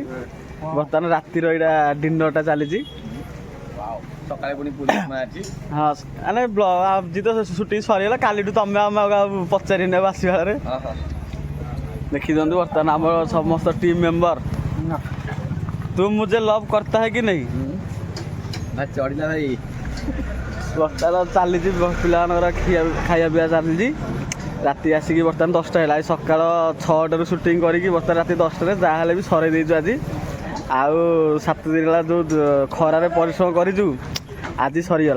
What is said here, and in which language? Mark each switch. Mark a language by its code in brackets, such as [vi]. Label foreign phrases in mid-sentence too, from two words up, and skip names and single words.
[or] ବର୍ତ୍ତମାନ ରାତିର ଏଇଟା ଡିନରଟା ଚାଲିଛି। ସକାଳେ ପୁଣି ପୁଲିସ ମାରିଛି। ହଁ ମାନେ ଆଜି ତ ସୁଟିଂ ସରିଗଲା, କାଲିଠୁ ତମେ ଆମେ ପଚାରି ନେବ ଆସିବା ବେଳେ। ଦେଖି ଦିଅନ୍ତୁ ବର୍ତ୍ତମାନ ଆମର ସମସ୍ତ [en] team member. [hi] तू मुझे लव करता है कि नहीं? [or] ଭାଇ ଚଢିଲା ଭାଇ। ବର୍ତ୍ତମାନ ଚାଲିଛି ପିଲାମାନଙ୍କର ଖାଇବା ପିଇବା ଚାଲିଛି। ରାତି ଆସିକି ବର୍ତ୍ତମାନ 10ଟା ହେଲା। ସକାଳ 6ଟାରୁ ସୁଟିଂ କରିକି ବର୍ତ୍ତମାନ ରାତି 10ଟାରେ ଯାହାହେଲେ ବି ସରେଇ ଦେଇଛୁ ଆଜି। ଆଉ 7 ଦିନ ହେଲା ଯେଉଁ ଖରାରେ ପରିଶ୍ରମ କରିଛୁ ଆଜି ସରିଗଲା।